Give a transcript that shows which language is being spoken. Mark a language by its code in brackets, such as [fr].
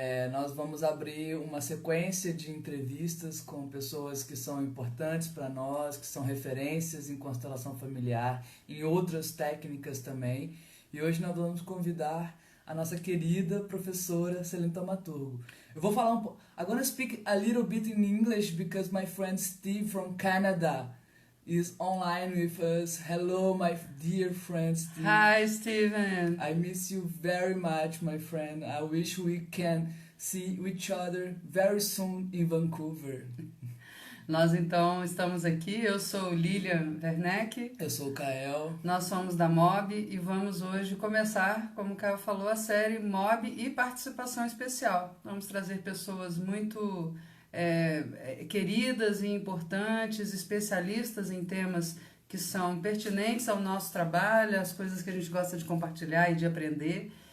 [pt] Nós vamos abrir uma sequência de entrevistas com pessoas que são importantes para nós, que são referências em constelação familiar, em outras técnicas também. E hoje nós vamos convidar a nossa querida professora Celene Taumaturgo. Eu vou falar um pouco. [en] I'm gonna speak a little bit in English because my friend Steve from Canada is online with us. Hello, my dear friend Steve. Hi, Steven! I miss you very much, my friend. I wish we can see each other very soon in Vancouver. [pt] Nós então estamos aqui, eu sou Lilian Werneck, Eu sou o Kael. nós somos da MOB e vamos hoje começar, como o Caio falou, a série MOB e participação especial. Vamos trazer pessoas muito queridas e importantes, especialistas em temas que são pertinentes ao nosso trabalho, as coisas que a gente gosta de compartilhar e de aprender.